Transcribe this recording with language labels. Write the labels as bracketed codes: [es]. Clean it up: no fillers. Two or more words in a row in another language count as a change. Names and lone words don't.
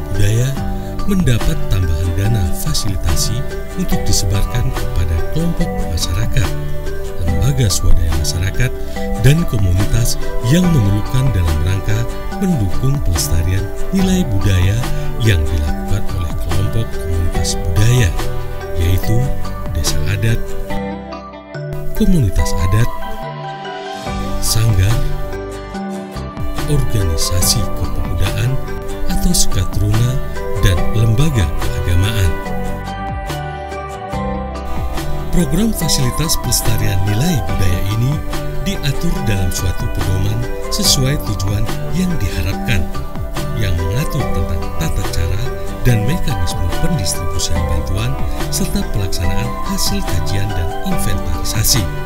[id] budaya mendapat tambahan dana fasilitasi untuk disebarkan kepada kelompok masyarakat, lembaga swadaya masyarakat, dan komunitas yang memerlukan dalam rangka mendukung pelestarian nilai budaya yang dilakukan oleh kelompok komunitas budaya, yaitu desa adat, komunitas adat, sanggar, organisasi kepemudaan atau skatruna, dan lembaga keagamaan. Program fasilitas pelestarian nilai budaya ini diatur dalam suatu pedoman sesuai tujuan yang diharapkan, yang mengatur tentang tata cara dan mekanisme pendistribusian bantuan serta pelaksanaan hasil kajian dan inventarisasi.